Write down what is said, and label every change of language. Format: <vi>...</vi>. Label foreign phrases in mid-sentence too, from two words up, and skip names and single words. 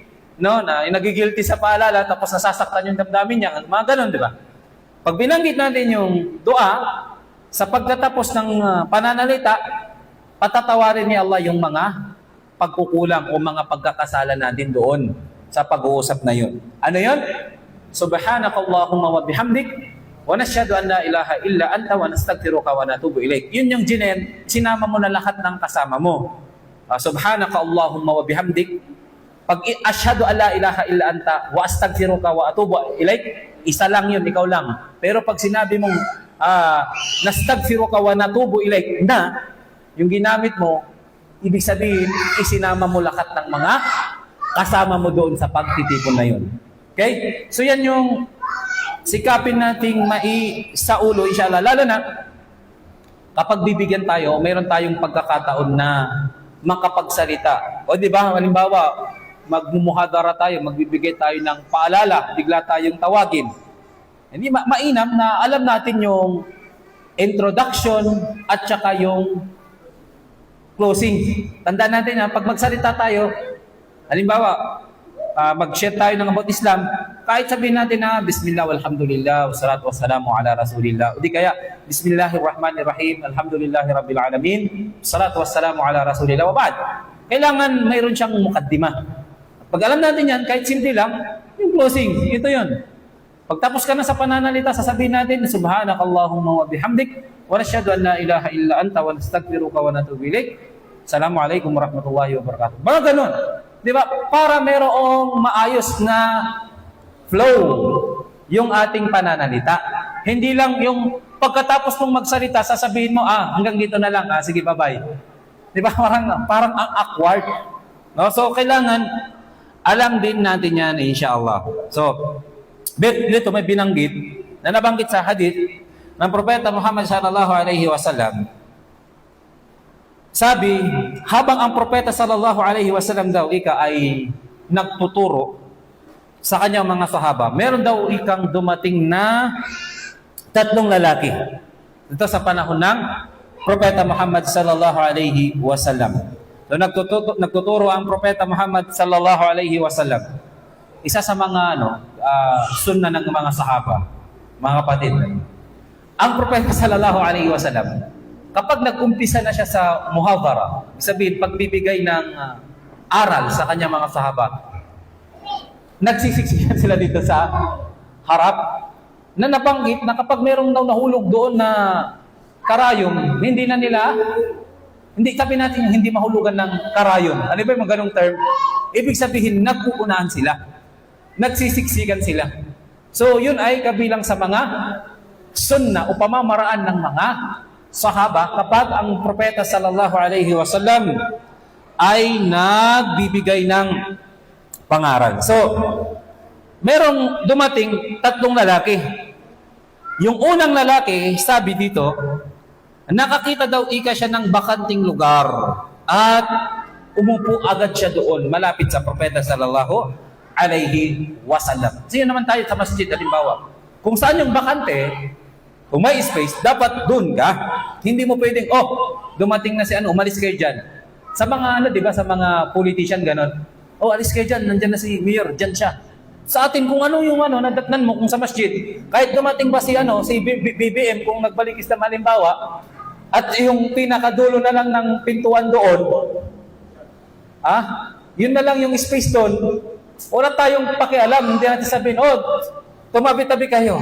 <tl>No, na nagigilty sa paalala tapos nasasaktan yung damdamin niya. Mga ganun, di ba? Pag binanggit natin yung dua, sa pagtatapos ng pananalita, patatawarin ni Allah yung mga pagkukulang o mga pagkakasala natin doon sa pag-uusap na yun. Ano yun?</tl> <ar>سبحانك اللهم وبحمدك ونشهد أن لا إله إلا أنت ونستغفرك ونتوب إليك.</ar> <tl>Yun yung sinama mo na lahat ng kasama mo.</tl> <ar>سبحانك اللهم وبحمدك. Pag أشهد أن لا إله إلا أنت وأستغفرك وأتوب إليك,</ar> <tl>isa lang yun, ikaw lang. Pero pag sinabi mong</tl> <ar>نستغفرك ونتوب إليك</ar> <tl>na, yung ginamit mo, ibig sabihin, isinama mo lahat ng mga kasama mo doon sa pagtitipon na yun. Okay? So yan yung sikapin nating sa ulo, inshallah. Lalo na, kapag bibigyan tayo, mayroon tayong pagkakataon na makapagsalita. O di ba, halimbawa, magmumuhadara tayo, magbibigay tayo ng paalala, bigla tayong tawagin. Hindi mainam na alam natin yung introduction at saka yung closing. Tandaan natin na pag magsalita tayo, halimbawa, mag-share tayo ng about Islam, kahit sabihin natin na</tl> <ar>بسم الله، والحمد لله، والصلاة والسلام على رسول الله.</ar> <tl>O di kaya,</tl> <ar>بسم الله الرحمن الرحيم، الحمد لله رب العالمين، والصلاة والسلام على رسول الله. وبعد,</ar> <tl>kailangan mayroon siyang mukaddimah. Pag alam natin yan, kahit simple lang, yung closing, ito yun. Pagtapos ka na sa pananalita, sasabihin natin,</tl> <ar>سبحانك اللهم وبحمدك، ونشهد أن لا إله إلا أنت، ونستغفرك ونتوب إليك. السلام عليكم ورحمة الله وبركاته.</ar> <tl>Mga ganun. Di ba? Para mayroong maayos na flow yung ating pananalita. Hindi lang yung pagkatapos mong magsalita, sasabihin mo, hanggang dito na lang, sige, bye-bye. Di ba? Parang ang awkward. No? So, kailangan, alam din natin yan, inshallah. So, dito may binanggit, na nabanggit sa hadith ng Propeta Muhammad</tl> <ar>صلى الله عليه وسلم.</ar> <tl>Sabi, habang ang Propeta</tl> <ar>صلى الله عليه وسلم</ar> <tl>daw ay nagtuturo sa kanyang mga sahaba, meron daw ikang dumating na 3 lalaki. Ito sa panahon ng Propeta Muhammad</tl> <ar>صلى الله عليه وسلم.</ar> <tl>So nagtuturo ang Propeta Muhammad</tl> <ar>صلى الله عليه وسلم.</ar> <tl>Isa sa mga sunna ng mga sahaba, mga kapatid. Ang Propeta</tl> <ar>صلى الله عليه وسلم,</ar> <tl>kapag nag-umpisa na siya sa muhadara, sabihin, pagbibigay ng aral sa kanyang mga sahaba, nagsisiksikan sila dito sa harap, na nabanggit na kapag merong daw nahulog doon na karayom, hindi sabi natin hindi mahulugan ng karayom. Ano ba yung ganong term? Ibig sabihin, nagpupunahan sila. Nagsisiksikan sila. So, yun ay kabilang sa mga sunna o pamamaraan ng mga sahaba kapag ang Propeta</tl> <ar>صلى الله عليه وسلم</ar> <tl>ay nagbibigay ng pangaral. So, merong dumating 3 lalaki. Yung unang lalaki, sabi dito, nakakita daw siya ng bakanting lugar at umupo agad siya doon, malapit sa Propeta</tl> <ar>صلى الله عليه وسلم.</ar> <tl>Sino naman tayo sa masjid, halimbawa? Kung saan yung bakante, kung may space, dapat doon ka. Hindi mo pwedeng, dumating na si umalis kayo dyan. Sa mga di ba, sa mga politician, ganon. Alis kayo dyan, nandyan na si Mayor, dyan siya. Sa atin, kung ano yung nadatnan mo, kung sa masjid, kahit dumating ba si BBM, kung nagbalik Islam halimbawa, at yung pinakadulo na lang ng pintuan doon, yun na lang yung space doon, wala tayong pakialam, hindi natin sabihin, tumabi-tabi kayo.</tl>